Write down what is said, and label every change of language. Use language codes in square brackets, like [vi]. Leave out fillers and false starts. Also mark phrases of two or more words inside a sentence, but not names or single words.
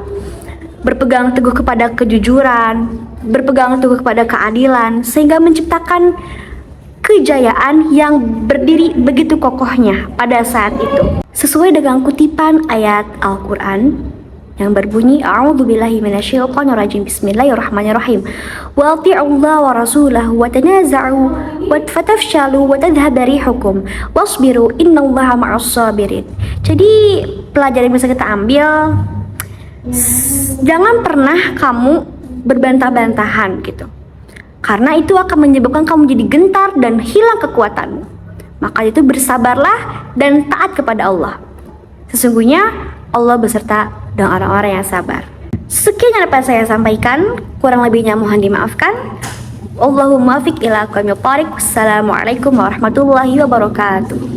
[id] Berpegang teguh kepada kejujuran, berpegang teguh kepada keadilan, sehingga menciptakan kejayaan yang berdiri begitu kokohnya pada saat itu. Sesuai dengan kutipan ayat Al-Quran yang berbunyi, [ar] أعوذ بالله من الشيطان الرجيم بسم الله الرحمن الرحيم. وأطيعوا الله ورسوله وتنازعوا وفتفشلوا وتذهب ريحكم واصبروا إن الله مع الصابرين. [id] Jadi pelajaran yang bisa kita ambil, jangan pernah kamu berbantah-bantahan gitu. Karena itu akan menyebabkan kamu jadi gentar dan hilang kekuatanmu. Maka itu bersabarlah dan taat kepada Allah. Sesungguhnya Allah beserta dengan orang-orang yang sabar. Sekian yang dapat saya sampaikan, kurang lebihnya mohon dimaafkan. [ar] اللهم فق إلى أقوم الطريق. والسلام عليكم ورحمة الله وبركاته.